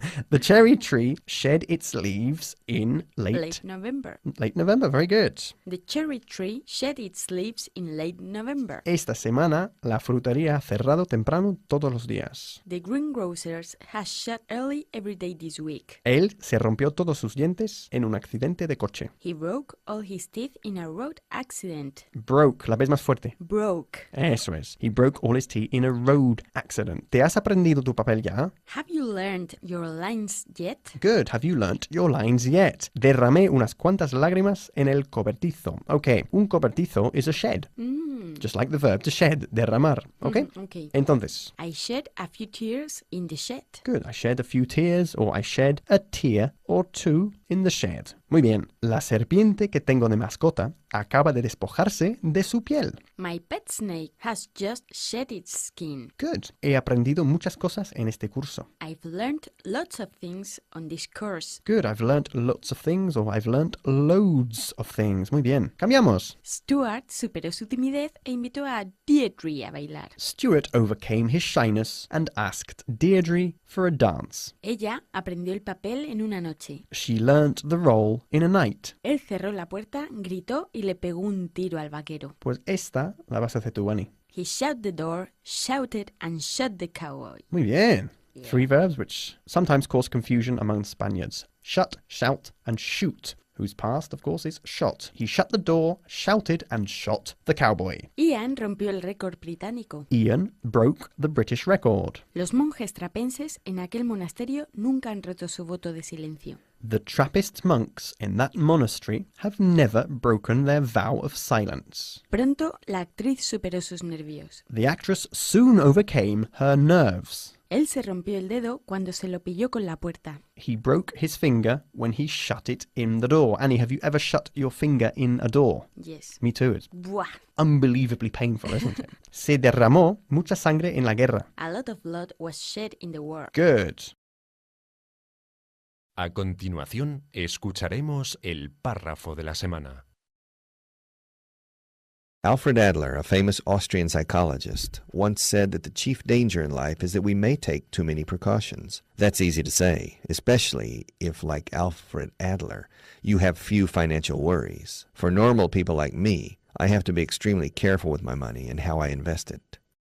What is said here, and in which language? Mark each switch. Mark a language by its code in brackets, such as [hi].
[en] The cherry tree shed its leaves in late November. Late November, very good. The cherry tree shed its leaves in late November. [es] Esta semana la frutería ha cerrado temprano todos los días. [en] The greengrocers has shut early every day this week. [es] Él se rompió todos sus dientes en un accidente de coche. [en] He broke all his teeth in a road accident. [es] Broke, la vez más fuerte. [en] Broke. [es] Eso es. [en] He broke all his teeth in a road accident. [es] ¿Te has aprendido tu papel ya? [en] Have you learned your lines yet? Good. Have you learnt your lines yet? [es] Derramé unas cuantas lágrimas en el cobertizo. [en] Okay, un cobertizo is a shed. Just like the verb to shed, derramar. Okay? Okay. [es] Entonces. [en] I shed a few tears in the shed. Good. I shed a few tears, or I shed a tear or two in the shed. [es] Muy bien. La serpiente que tengo de mascota acaba de despojarse de su piel. [en] My pet snake has just shed its skin. Good. [es] He aprendido muchas cosas en este curso. [en] I've learned lots of things on this course. Good. I've learnt lots of things, or I've learnt loads of things. [es] Muy bien. Cambiamos. Stuart superó su timidez e invitó a Deirdre a bailar. [en] Stuart overcame his shyness and asked Deirdre for a dance. [es] Ella aprendió el papel en una noche. [en] She learnt the role in a night. [es] Él cerró la puerta, gritó y le pegó un tiro al vaquero. Pues esta la vas a hacer tú, Annie. [en] He shut the door, shouted and shot the cowboy. [es] Muy bien. [en] 3 verbs which sometimes cause confusion among Spaniards. Shut, shout, and shoot, whose past, of course, is shot. He shut the door, shouted, and shot the cowboy. [es] Ian rompió el récord británico. [en] Ian broke the British record. [es] Los monjes trapenses en aquel monasterio nunca han roto su voto de silencio. [en] The Trappist monks in that monastery have never broken their vow of silence. [es] Pronto, la actriz superó sus nervios. [en] The actress soon overcame her nerves. [es] Él se rompió el dedo cuando se lo pilló con la puerta. [en] He broke his finger when he shut it in the door. Annie, have you ever shut your finger in a door? Yes. Me too. It's Buah. unbelievably painful, isn't it? [es] Se derramó mucha sangre en la guerra. [en] A lot of blood was shed in the war. Good. [es] A continuación, escucharemos el párrafo de la semana. [en] Alfred Adler, a famous Austrian psychologist, once said that the chief danger in life is that we may take too many precautions. That's easy to say, especially if, like Alfred Adler, you have few financial worries. For normal people like me, I have to be extremely careful with my money and how I invest it.